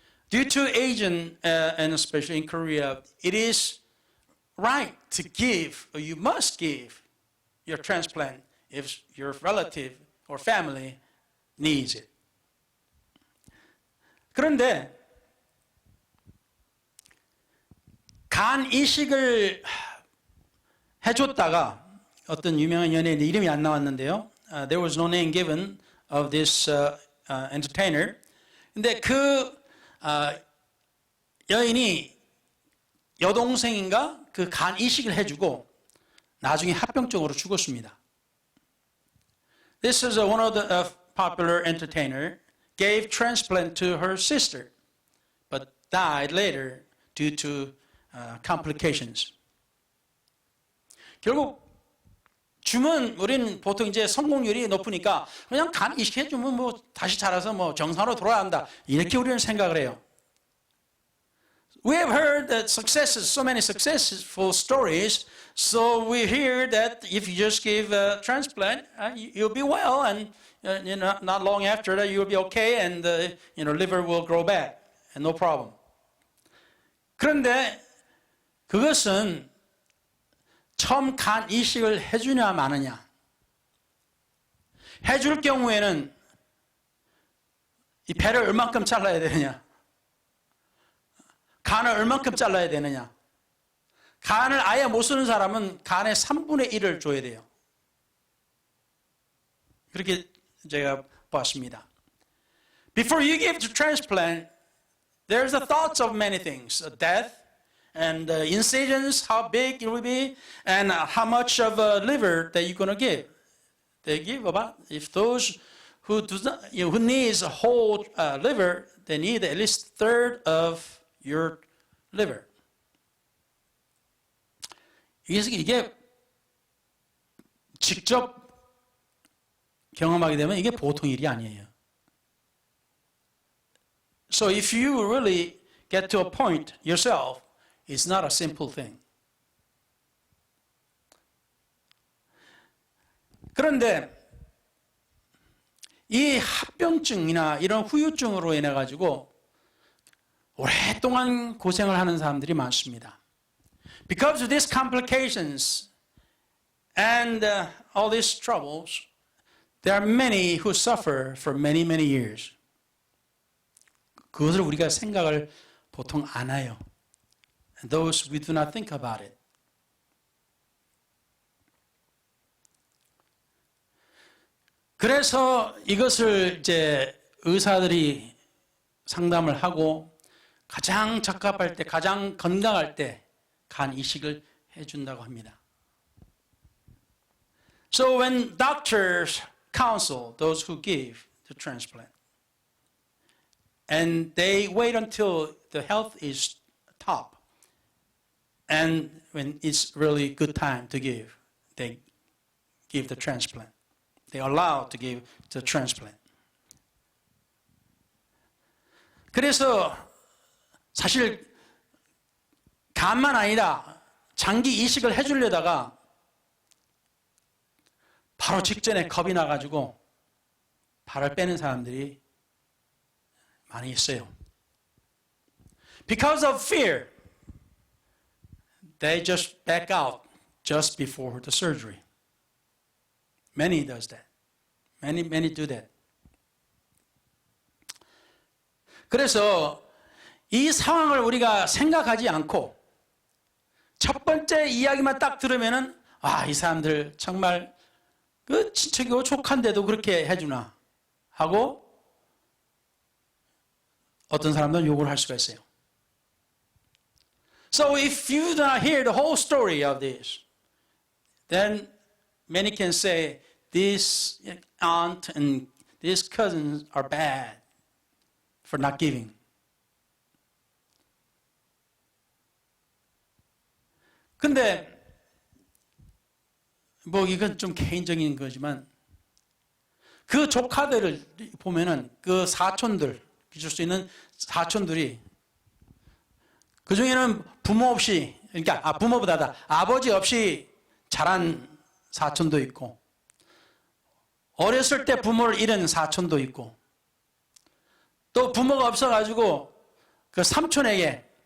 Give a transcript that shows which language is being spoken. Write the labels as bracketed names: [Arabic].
[English] Due to Asian and especially in Korea, it is right to give, or you must give your transplant if your relative or family needs it. [Korean] 그런데 간 이식을 해줬다가 어떤 유명한 연예인 이름이 안 나왔는데요. [English] There was no name given of this entertainer. [Korean] 근데 그 여인이 여동생인가 그 간 이식을 해주고 나중에 합병증으로 죽었습니다. [English] This is one of the popular entertainer gave transplant to her sister, but died later due to complications. [Korean] 결국 주면 우리는 보통 이제 성공률이 높으니까 그냥 간 이식해주면 뭐 다시 자라서 뭐 정상으로 돌아간다 이렇게 우리는 생각을 해요. [English] We have heard that successes, so many successful stories. So we hear that if you just give a transplant, you'll be well, and not long after that you'll be okay, and liver will grow back, and no problem. [Korean] 그런데 그것은 처음 간 이식을 해주냐 마느냐. 해줄 경우에는 이 배를 얼만큼 잘라야 되느냐. 간을 얼만큼 잘라야 되느냐. 간을 아예 못 쓰는 사람은 간의 3분의 1을 줘야 돼요. 그렇게 제가 봤습니다. [English] Before you give the transplant, there's the thoughts of many things. Death, and incisions, how big it will be, and how much of a liver that you're going to give. They give about, if those who needs a whole liver, they need at least a third of your liver. [Korean] 이게 직접 경험하게 되면 이게 보통 일이 아니에요. [English] So if you really get to a point yourself, it's not a simple thing. [Korean] 그런데 이 합병증이나 이런 후유증으로 인해 가지고 오랫동안 고생을 하는 사람들이 많습니다. [English] Because of these complications and all these troubles, there are many who suffer for many, many years. [Korean] 그것을 우리가 생각을 보통 안 해요. [English] And those we do not think about it. [Korean] 그래서 이것을 이제 의사들이 상담을 하고 가장 적합할 때, 가장 건강할 때 간 이식을 해준다고 합니다. [English] So when doctors counsel those who give the transplant, and they wait until the health is top, and when it's really good time to give, they give the transplant. They are allowed to give the transplant. [Korean] 그래서 사실 간만 아니라 장기 이식을 해주려다가 바로 직전에 겁이 나가지고 발을 빼는 사람들이 많이 있어요. [English] Because of fear, they just back out just before the surgery. Many does that. Many do that. [Korean] 그래서 이 상황을 우리가 생각하지 않고 첫 번째 이야기만 딱 들으면은 이 사람들 정말 그 친척이고 족한데도 그렇게 해주나 하고 어떤 사람들은 욕을 할 수가 있어요. [English] So if you do not hear the whole story of this, then many can say this aunt and these cousins are bad for not giving. [Korean] 근데 뭐 이건 좀 개인적인 거지만 그 조카들을 보면은 그 사촌들, 빚을 수 있는 사촌들이 그 중에는 부모 없이, 그러니까 부모보다 아버지 없이 자란 사촌도 있고 어렸을 때 부모를 잃은 사촌도 있고 또 부모가 없어가지고 그 삼촌에게